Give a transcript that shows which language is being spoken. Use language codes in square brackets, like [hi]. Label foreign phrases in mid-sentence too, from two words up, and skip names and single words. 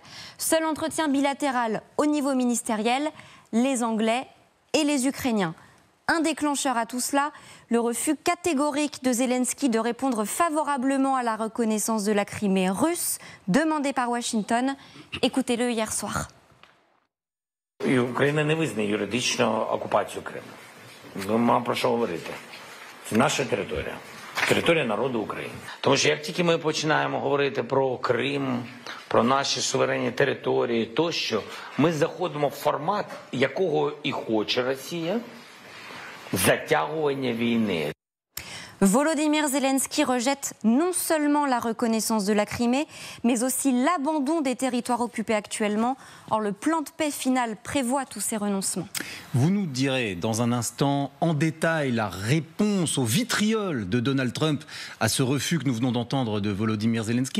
[fr] Seul entretien bilatéral au niveau ministériel, les Anglais et les Ukrainiens. Un déclencheur à tout cela, le refus catégorique de Zelensky de répondre favorablement à la reconnaissance de la Crimée russe, demandée par Washington. Écoutez-le hier soir. [uk] Україна не визнає юридично окупацію Криму. Ми маємо про що говорити. Це наша територія. Територія народу України. Тому що як тільки ми починаємо говорити про Крим, про наші суверенні території тощо, ми заходимо в формат, якого і хоче Росія, затягування війни. [fr] Volodymyr Zelensky rejette non seulement la reconnaissance de la Crimée, mais aussi l'abandon des territoires occupés actuellement. Or, le plan de paix final prévoit tous ces renoncements. Vous nous direz dans un instant en détail la réponse au vitriol de Donald Trump à ce refus que nous venons d'entendre de Volodymyr Zelensky.